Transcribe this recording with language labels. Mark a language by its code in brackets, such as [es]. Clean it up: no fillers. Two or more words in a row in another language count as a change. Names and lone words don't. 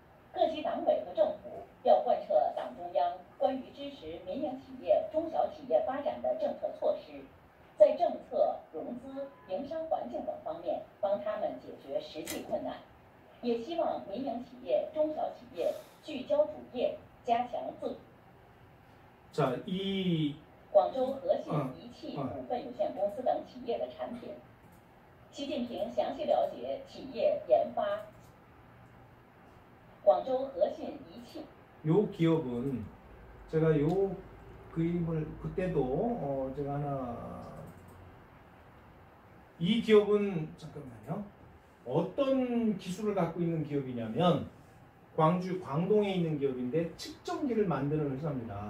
[zh] 各级党委和政府要贯彻党中央关于支持民营企业、中小企业发展的政策措施，在政策、融资、营商环境等方面帮他们解决实际困难。也希望民营企业、中小企业聚焦主业，加强自。 [ko] 자, 이 [zh] 广州和信仪器股份有限公司等企业的产品。习近平详细了解企业研发。广州和信仪器 [ko] 요 기업은 제가 요 그림을 그때도 제가 하나 이 기업은 잠깐만요. 어떤 기술을 갖고 있는 기업이냐면 광주 광동에 있는 기업인데 측정기를 만드는 회사입니다.